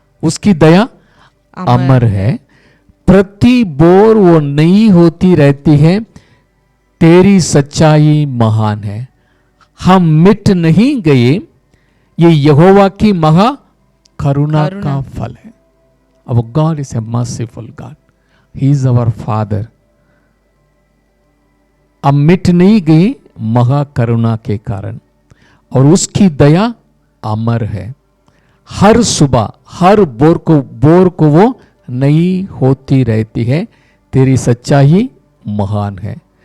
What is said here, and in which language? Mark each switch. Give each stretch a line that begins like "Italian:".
Hindi: उसकी दया अमर है। प्रति बोर वो नई होती रहती है, तेरी सच्चाई महान है। हम मिट नहीं गए, ये यहोवा की महा करुणा का फल है।
English: Our God is a merciful God. He is our Father.
Hindi: हम मिट नहीं गए महा करुणा के कारण, और उसकी दया अमर है। हर सुबह हर बोर को वो नई होती रहती है, तेरी सच्चाई महान है।